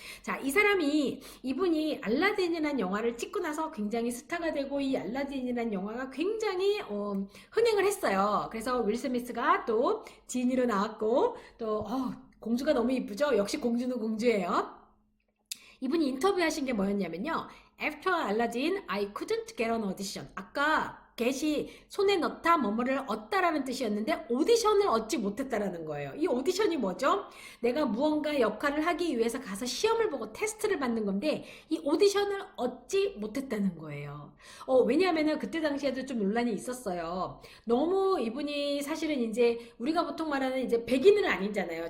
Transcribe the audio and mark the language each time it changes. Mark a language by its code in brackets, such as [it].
[ko] 자, 이분이 알라딘이라는 영화를 찍고 나서 굉장히 스타가 되고 이 알라딘이라는 영화가 굉장히 흥행을 했어요. 그래서 윌 스미스가 또 지니로 나왔고 또 공주가 너무 이쁘죠. 역시 공주는 공주예요. 이분이 인터뷰하신 게 뭐였냐면요. [en] After Aladdin, I couldn't get an audition. [ko] 아까 get이 손에 넣다 뭐뭐를 얻다라는 뜻이었는데 오디션을 얻지 못했다라는 거예요. 이 오디션이 뭐죠? 내가 무언가 역할을 하기 위해서 가서 시험을 보고 테스트를 받는 건데 이 오디션을 얻지 못했다는 거예요. 왜냐하면은 그때 당시에도 좀 논란이 있었어요. 너무 이분이 사실은 이제 우리가 보통 말하는 이제 백인은 아니잖아요.